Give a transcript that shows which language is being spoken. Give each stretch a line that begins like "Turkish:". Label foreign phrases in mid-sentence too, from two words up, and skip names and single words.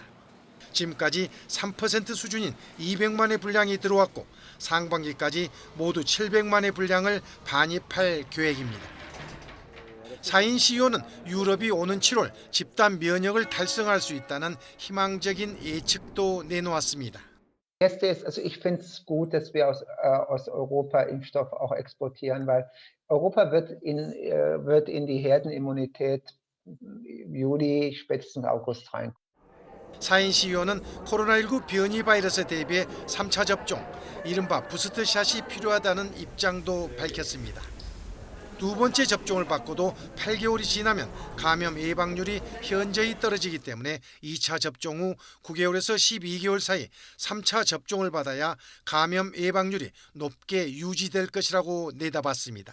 Korean: 지금까지 3% 수준인 200만 회 분량이 들어왔고 상반기까지 모두 700만 회 분량을 반입할 계획입니다. 사인 CEO는 유럽이 오는 7월 집단 면역을 달성할 수 있다는 희망적인 예측도 내놓았습니다.
German: Also ich finde es gut, dass wir aus Europa Impfstoff auch exportieren, weil Europa wird in die Herdenimmunität Juli, spätestens August rein.
Korean: 사인 CEO는 코로나19 변이 바이러스에 대비해 3차 접종, 이른바 부스터샷이 필요하다는 입장도 밝혔습니다. 두 번째 접종을 받고도 8개월이 지나면 감염 예방률이 현저히 떨어지기 때문에 2차 접종 후 9개월에서 12개월 사이 3차 접종을 받아야 감염 예방률이 높게 유지될 것이라고 내다봤습니다.